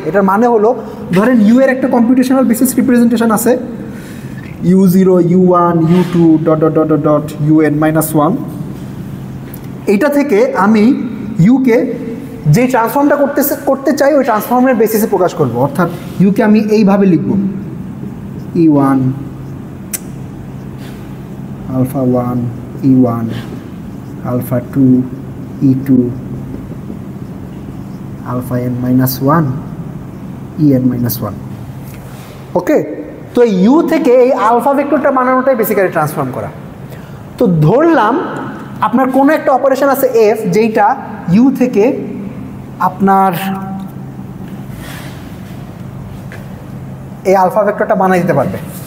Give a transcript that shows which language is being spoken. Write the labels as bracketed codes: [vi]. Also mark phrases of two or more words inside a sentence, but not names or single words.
[bn] এটার মানে হলো ধরেন ইউ এর একটা [en] computational basis representation [bn] আছে, u0 u1 u2 ... un-1। এইটা থেকে আমি ইউকে যে ট্রান্সফর্মটা করতে চাই ওই [en] transform-er basis-e [bn] প্রকাশ করব, অর্থাৎ ইউকে আমি এইভাবে লিখব, [en] e1 alpha 1 e1 alpha 2 e2 alpha n-1 en-1। [bn] ওকে, তো ইউ থেকে এই [en] alpha vector-ta [bn] বানানোটাই বেসিক্যালি ট্রান্সফর্ম করা। তো ধরলাম আপনার কোনো একটা অপারেশন আছে এফ, যেইটা ইউ থেকে আপনার এই [en] alpha vector-ta [bn] বানাই দিতে পারবে।